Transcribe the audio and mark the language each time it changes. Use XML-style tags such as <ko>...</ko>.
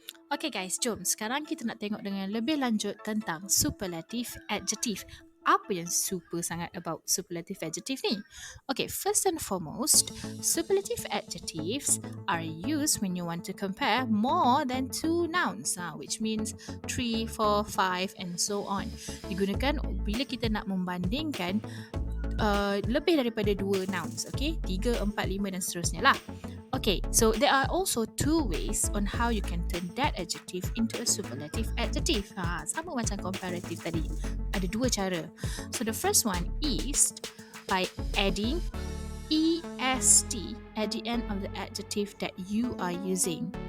<en>Okay guys,</en> <ms>jom sekarang kita nak tengok dengan lebih lanjut tentang superlative adjective. Apa yang super sangat</ms> <en>about superlative adjective ni? Okay, first and foremost, superlative adjectives are used when you want to compare more than two nouns, which means 3, 4, 5 and so on.</en> <ms>Digunakan bila kita nak membandingkan lebih daripada 2 nouns, okay? 3, 4, 5 dan seterusnya lah.</ms> <en>Okay, so there are also two ways on how you can turn that adjective into a superlative adjective.</en> <ms>Sama macam comparative tadi. Ada 2 cara.</ms> <en>So the first one is by adding est at the end of the adjective that you are using.</en>